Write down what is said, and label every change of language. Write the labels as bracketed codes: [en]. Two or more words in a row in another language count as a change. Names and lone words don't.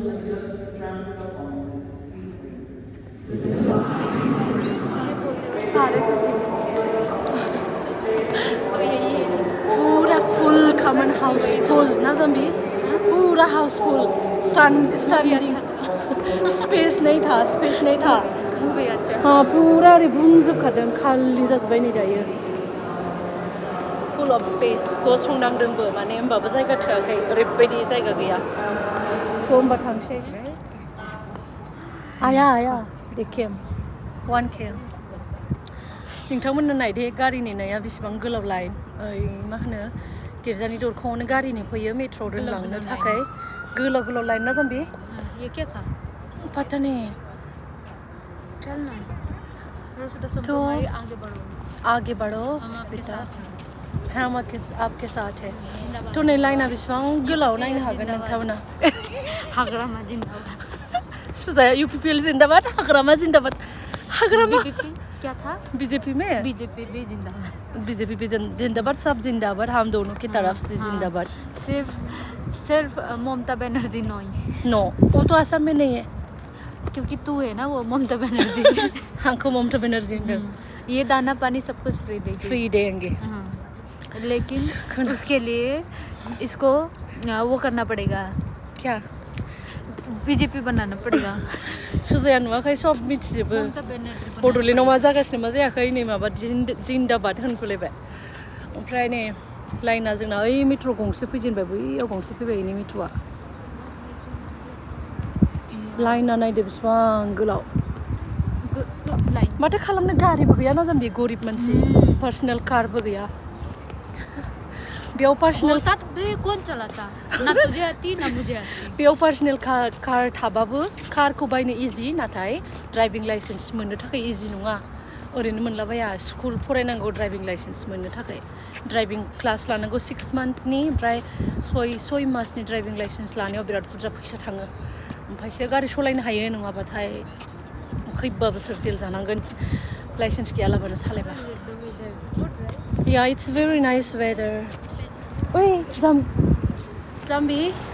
[en] just trampled upon. [hi] सारे तो यही है पूरा फुल कॉमन हाउस फुल ना जम्बी पूरा हाउस फुल स्टैंडिंग स्पेस नहीं था मूवी अच्छा [brx] हाँ पूरा ओरै बुंजोबखादों खालि जाजोब्बाय नै दायो फुल अफ स्पेस गसंनांदोंबो माने होमबाबो जायगा थोआखै ओरैबायदि जायगा गैया थ' होमबा थांसै आया दे केम 1K नोंथांमोननो नायदे गारि नेनाया बेसेबां गोलाव लाइन ओइ मा होनो गिर्जानि दरखंआवनो गारि नेफैयो मेट्र'आव दोनलांनो थाखाय गोलाव लाइन ना जाम्बि [hi] ये क्या था पता नहीं चल ना रोसिता सब तो हमारी आगे बढ़ो हम आपके बेटा साथ हम आपके साथ है तो [brx] नै लाइना बेसेबां गोलाव नायनो हागोन नोंथांमोना [hi] हाग्रामा जिंदाबाद सुजाया UPPL जिंदाबाद हाग्रामा जिंदाबाद हाग्रामा बीजेपी क्या था बीजेपी में बीजेपी भी जिंदाबाद बीजेपी भी जिंदाबाद सब जिंदाबाद हम दोनों की तरफ से जिंदाबाद सिर्फ ममता बनर्जी नहीं नो वो तो असम में नहीं है क्योंकि तू है ना वो ममता बनर्जी हमको ममता बनर्जी ने ये दाना पानी सब कुछ फ्री देगी फ्री देंगे हाँ लेकिन उसके लिए इसको वो करना पड़ेगा क्या बीजेपी बनाना पड़ेगा [brx] सुजाया नुवाखै सब मिथिजोबो [hi] ममता बनर्जी [brx] बड'लेण्डआव मा जागासिनो मा जायाखै नै माबा जिंदाबाद होनखुलायबाय ओमफ्राय नै लाइना जोंना ओइ मेट्र' गंसे फैजेनबाय बैयाव गंसे फैबाय इनि मेट्र'आ लाइना नायदो बेसेबां गोलाव माथो खालामनो गारिबो गैया ना जाम्बि गरिब मानसि पार्सनेल कारबो गैया बेयाव पार्सनेल [hi] कौन चलाता ना तुझे आती ना मुझे आती [brx] बेयाव पार्सनेल कार थाबाबो कारखौ बायनो इजि नाथाय ड्राइभिं लाइसेन्स मोननो थाखाय इजि नङा ओरैनो मोनलाबाया स्कुल फरायनांगौ ड्राइभिं लाइसेन्स मोननो थाखाय ड्राइभिं क्लास लानांगौ 6 मान्थनि ओमफ्राय 6 मासनि ड्राइभिं लाइसेन्स लानायाव बिराद बुरजा फैसा थाङो ओमफ्रायसो गारि सालायनो हायो नङाबाथाय खैबा बोसोर जेल जानांगोन लाइसेन्स गैयालाबानो सालायबा या [en] it's very nice weather [brx] ओइ जाम्बि